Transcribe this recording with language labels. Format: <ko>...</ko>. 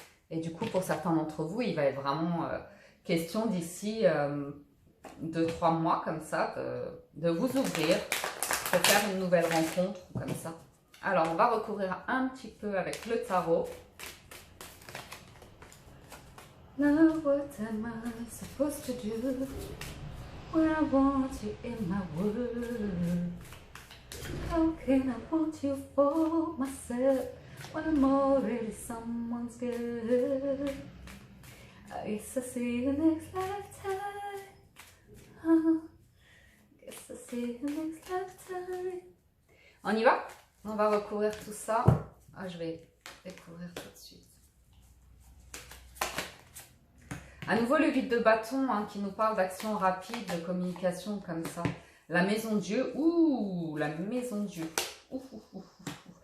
<fr>Et du coup, pour certains d'entre vous, il va être vraiment question d'ici 2-3 mois comme ça, de vous ouvrir pour faire une nouvelle rencontre comme ça. Alors, on va recouvrir un petit peu avec le tarot.</fr> <en>Now what am I supposed to do when I want you in my world? How can I want you for myself when I'm already someone's girl? I guess I'll see you next lifetime. Guess I'll see you next lifetime.</en> <fr>On y va? On va recouvrir tout ça. Ah, je vais découvrir tout de suite. À nouveau, le vide de bâton hein, qui nous parle d'action rapide, de communication comme ça. La maison Dieu. Ouh, la maison Dieu. Ouf, ouf, ouf, ouf.</fr>